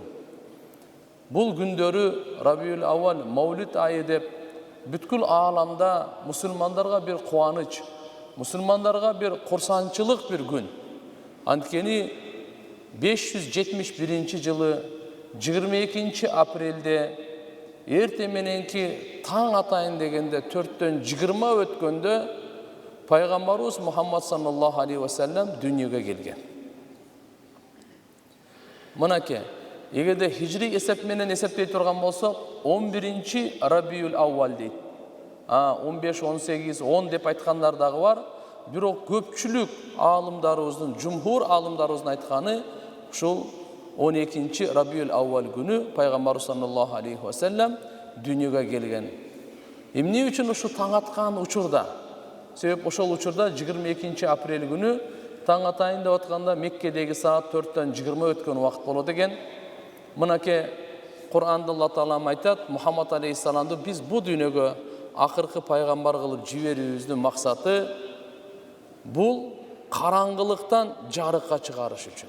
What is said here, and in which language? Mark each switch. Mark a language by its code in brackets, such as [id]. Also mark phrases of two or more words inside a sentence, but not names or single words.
[ky] Бул күндөрү Рабиул Аввал Маулид айы деп бүткүл ааламда мусулмандарга бир кубаныч, мусулмандарга бир курсанчылык бир күн. Анткени 571 жылы 22 апрелде эрте мененки таң атайын дегенде 4-төн 20 өткөндө пайгамбарыбыз Мухаммад [ar] صلى الله عليه وسلم [ky] дүйнөгө келген. Мынакей, эгерде хижри эсеп менен эсептей турган болсок, 11-чи Рабиул Аввал дейт. 15, 18, 10 деп айткандар дагы бар. Бирок көпчүлүк аалымдарыбыздын, жумхур аалымдарыбыздын айтканы ушул 12-чи Рабиул Аввал күнү пайгамбар [ar] صلى الله عليه وسلم [ky] дүйнөгө келген. Эмне үчүн ушу таң аткан учурда? Себеп ошол учурда 22 апрель күнү таң атайын деп атканда Меккедеги саат 4-төн 20 өткөн убакыт болот экен. Мынакей Кур'анда Алла Таала айтат, Мухаммад алейхиссаламды биз бу дүйнөгө акыркы пайгамбар кылып жиберүүбүздүн максаты бул караңгылыктан жарыкка чыгарыш үчүн.